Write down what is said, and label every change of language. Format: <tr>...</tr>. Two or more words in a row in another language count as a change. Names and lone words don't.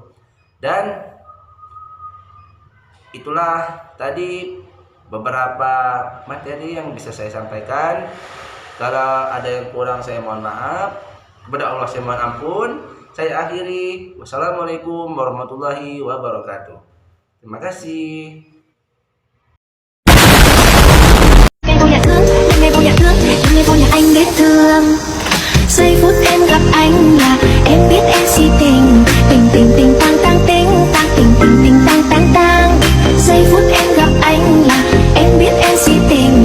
<id>Dan itulah tadi beberapa materi yang bisa saya sampaikan. Kalau ada yang kurang saya mohon maaf. Kepada Allah saya mohon ampun. Saya akhiri.</id> <ar>والسلام عليكم ورحمة الله وبركاته.</ar> <id>Terima kasih.</id> <vi>Ngày vô nhà anh biết thương. Giây phút em gặp anh là em biết em si tình. Tình tình tình tang tang ting tang tình tình tình tang tang tang. Giây phút em gặp anh là em biết em si tình.</vi>